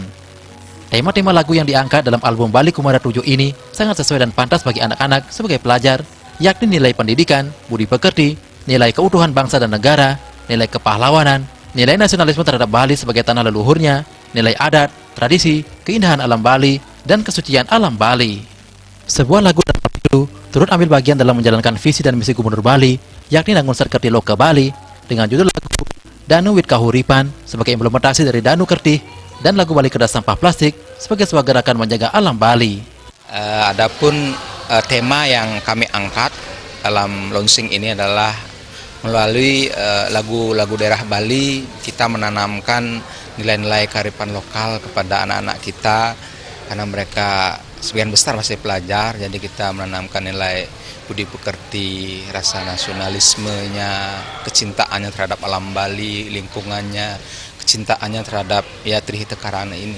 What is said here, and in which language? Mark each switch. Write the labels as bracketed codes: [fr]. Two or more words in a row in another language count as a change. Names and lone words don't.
[id] Tema-tema lagu yang diangkat dalam album Bali Kumara 7 ini sangat sesuai dan pantas bagi anak-anak sebagai pelajar, yakni nilai pendidikan, budi pekerti, nilai keutuhan bangsa dan negara, nilai kepahlawanan, nilai nasionalisme terhadap Bali sebagai tanah leluhurnya, nilai adat, tradisi, keindahan alam Bali, dan kesucian alam Bali. Sebuah lagu dan itu turut ambil bagian dalam menjalankan visi dan misi Gubernur Bali, yakni Nangun Serkerti Loka Bali, dengan judul lagu Danu Wit Kahuripan sebagai implementasi dari Danu Kertih, dan lagu Bali Kedas Sampah Plastik sebagai sebuah gerakan menjaga alam Bali. Adapun tema yang kami angkat dalam launching ini adalah melalui lagu-lagu daerah Bali, kita menanamkan nilai-nilai kearifan lokal kepada anak-anak kita, karena mereka sebagian besar masih pelajar, jadi kita menanamkan nilai budi pekerti, rasa nasionalismenya, kecintaannya terhadap alam Bali, lingkungannya, kecintaannya terhadap Trihita Karana ini.